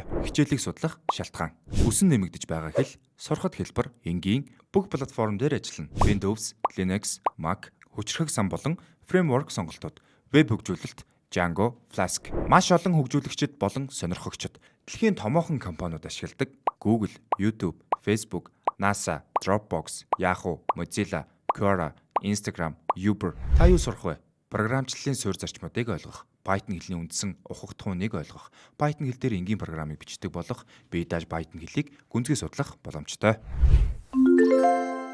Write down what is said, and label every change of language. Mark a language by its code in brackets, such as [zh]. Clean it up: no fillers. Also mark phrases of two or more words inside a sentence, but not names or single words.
[mn] Хичээлийг судлах шалтгаан. Өсөн нэмэгдэж байгаа хэл, сурахад хэлбэр, энгийн бүх платформ дээр ажиллана. Windows, Linux, Mac, хүчирхэг сан болон фреймворк сонголтууд, веб хөгжүүлэлт, Django, Flask. Маш олон хөгжүүлэгчид болон сонирхогчид дэлхийн томоохон компаниуд ашигладаг Google, YouTube, Facebook, NASA, Dropbox, Yahoo, Mozilla, Quora, Instagram, Uber. Та юу сурах вэ? Програмчлалын суурь зарчмуудыг ойлгох, Python хэлний үндсэн ухагт хууныг ойлгох, Python хэл дээр энгийн програмыг бичдэг болох, бие дааж Python хэлийг гүнзгий судлах боломжтой.